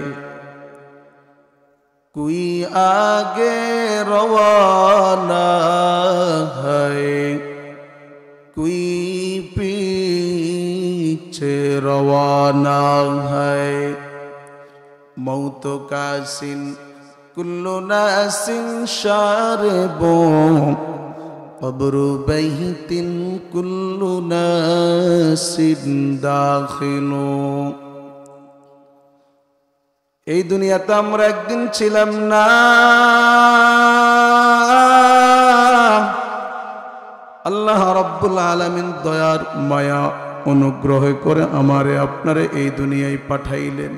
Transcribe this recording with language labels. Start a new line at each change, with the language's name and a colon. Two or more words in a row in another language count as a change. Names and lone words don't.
Hindi: कोई आगे रवाना है, कोई पीछे रवाना है।
Arabic: الموت كأس كل نفس شاربه، قبر بيت كل نفس داخله.
Bangla: এই দুনিয়াতে আমরা একদিন ছিলাম না। আল্লাহ রাব্বুল আলামিন দয়ার মায়া অনুগ্রহ করে আমারে আপনারে এই দুনিয়ায় পাঠাইলেন।